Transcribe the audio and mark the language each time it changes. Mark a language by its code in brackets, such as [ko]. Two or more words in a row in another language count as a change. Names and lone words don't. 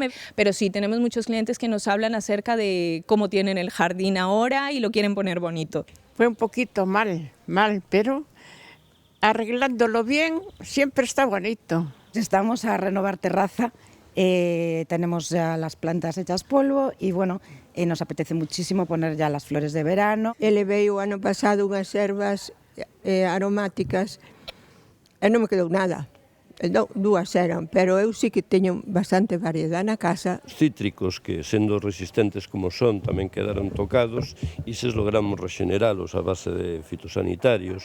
[es] Pero sí, tenemos muchos clientes que nos hablan acerca de cómo tienen el jardín ahora y lo quieren poner bonito. Fue un poquito mal, pero arreglándolo bien siempre está bonito. Estamos a renovar terraza, tenemos ya las plantas hechas polvo y bueno, nos apetece muchísimo poner ya las flores de verano. [gl] Elevei o ano pasado unhas ervas aromáticas e non me quedou nada. Dúas eran, pero eu sí que teño bastante variedade na casa. Cítricos que, sendo resistentes como son, tamén quedaron tocados e se logramos regeneralos a base de fitosanitarios.